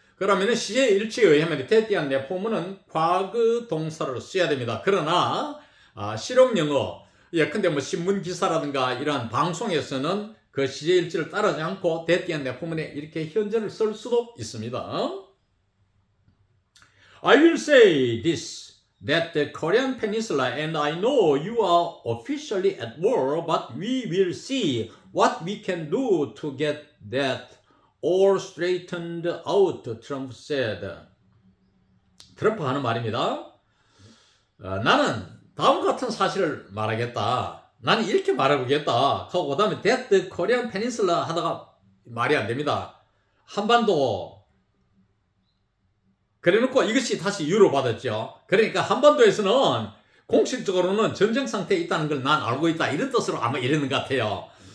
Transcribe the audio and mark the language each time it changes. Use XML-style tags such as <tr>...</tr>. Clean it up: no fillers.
<ko>그러면은 시제 일치에 의하면 대띠한 내 포문은 과거 동사를 써야 됩니다. 그러나 실용 영어, 예컨대 뭐 신문 기사라든가 이러한 방송에서는 그 시제 일치를 따르지 않고 대띠한 내 포문에 이렇게 현재를 쓸 수도 있습니다.</ko> <en>I will say this, that the Korean Peninsula and I know you are officially at war, but we will see what we can do to get that all straightened out, Trump said.</en> <ko>트럼프가 하는 말입니다. 나는 다음 같은 사실을 말하겠다. 나는 이렇게 말해보겠다. 하고 그 다음에</ko> <en>that the Korean Peninsula</en> <ko>하다가 말이 안 됩니다. 한반도가 그래놓고 이것이 다시 유로받았죠. 그러니까 한반도에서는 공식적으로는 전쟁 상태에 있다는 걸 난 알고 있다, 이런 뜻으로 아마 이러는 것 같아요.</ko>